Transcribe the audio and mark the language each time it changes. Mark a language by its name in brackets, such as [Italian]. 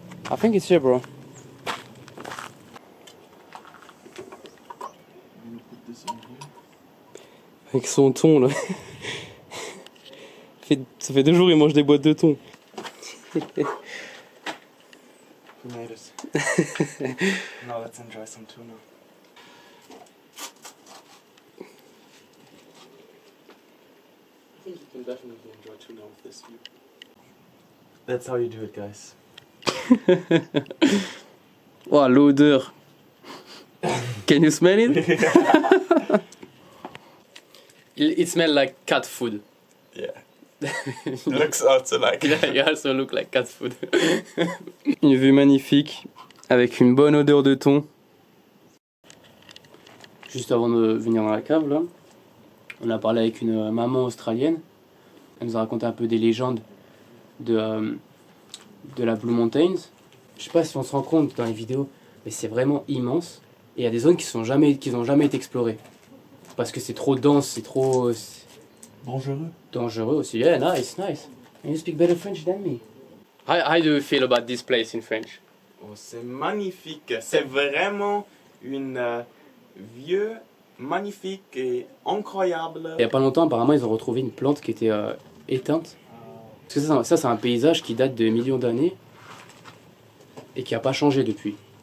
[English] I think it's here, bro. [French] Avec son thon là. Ça fait 2 jours il mange des boîtes de thon. [English] Made it. Now let's enjoy some tuna. I think you can definitely enjoy tuna with this view. That's how you do it, guys. Oh, [French] l'odeur. [English] Can you smell it? It smells like cat food. Yeah. Looks also like. Yeah, you also look like cat food. [French] Une vue magnifique, avec une bonne odeur de thon. Juste avant de venir dans la cave, là, on a parlé avec une maman australienne. Elle nous a raconté un peu des légendes de la Blue Mountains. Je sais pas si on se rend compte dans les vidéos, mais c'est vraiment immense. Et il y a des zones qui n'ont jamais été explorées. Parce que c'est trop dense, c'est trop... Dangereux. Dangereux aussi. [English] Yeah, nice. And you speak better French than me. How do you feel about this place in French? [French] Oh, c'est magnifique. C'est vraiment une vieux, magnifique et incroyable. Il y a pas longtemps, apparemment, ils ont retrouvé une plante qui était éteinte. Parce que ça, c'est un paysage qui date de millions d'années et qui n'a pas changé depuis.